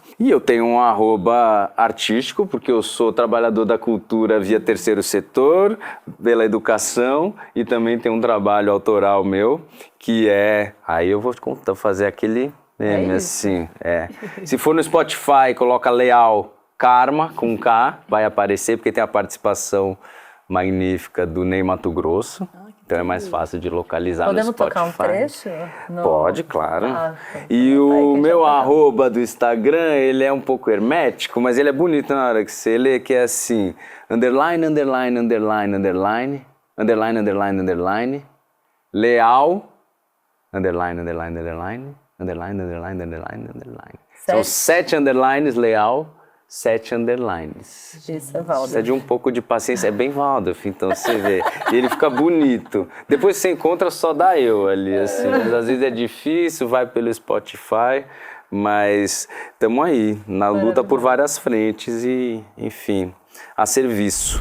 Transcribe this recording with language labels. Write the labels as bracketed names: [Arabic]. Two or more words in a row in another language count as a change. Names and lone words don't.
[Portuguese] E eu tenho um @artístico, porque eu sou trabalhador da cultura via terceiro setor, pela educação, e também tem um trabalho autoral meu, que aí eu vou fazer aquele meme, assim, Se for no Spotify, coloca Leal Karma, com K, vai aparecer, porque tem a participação magnífica do Ney Mato Grosso. Então é mais fácil de localizar no Spotify. Podemos tocar um trecho? Pode, claro. E o meu @ do Instagram, ele é um pouco hermético, mas ele é bonito na hora que você lê, que é assim, [English] underline, underline, underline, underline, underline, underline, underline, leal, underline, underline, underline, underline, underline, underline, underline. [Portuguese] São 7 underlines, leal, 7 underlines. Isso é Waldorf. Precisa de um pouco de paciência. É bem Waldorf, então você vê. E ele fica bonito. Depois você encontra, só dá eu ali, assim. Mas às vezes é difícil, vai pelo Spotify, mas estamos aí, na luta por várias frentes e, enfim, a serviço.